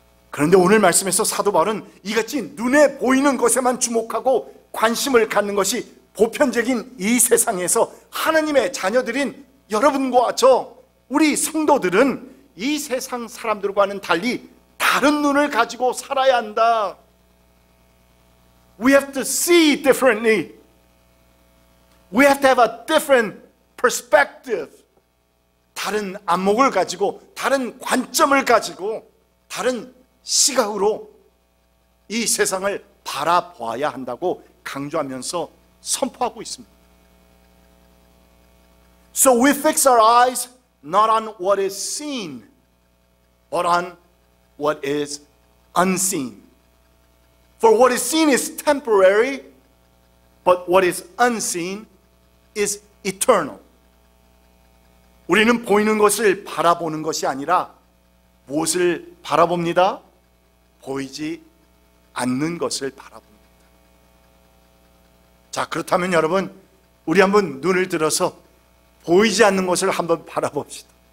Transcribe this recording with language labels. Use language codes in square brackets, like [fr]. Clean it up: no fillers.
[ko] 그런데 오늘 말씀에서 사도 바울은 이같이 눈에 보이는 것에만 주목하고 관심을 갖는 것이 보편적인 이 세상에서 하나님의 자녀들인 여러분과 우리 성도들은 이 세상 사람들과는 달리 다른 눈을 가지고 살아야 한다. [en] We have to see differently. We have to have a different perspective. [ko] 다른 안목을 가지고, 다른 관점을 가지고, 다른 시각으로 이 세상을 바라보아야 한다고 강조하면서 선포하고 있습니다. [en] So we fix our eyes not on what is seen, but on what is unseen. For what is seen is temporary, but what is unseen is eternal. [ko] 우리는 보이는 것을 바라보는 것이 아니라 무엇을 바라봅니다? 보이지 않는 것을 바라봅니다. 자, 그렇다면 여러분, 우리 한번 눈을 들어서 보이지 않는 것을 한번 바라봅시다.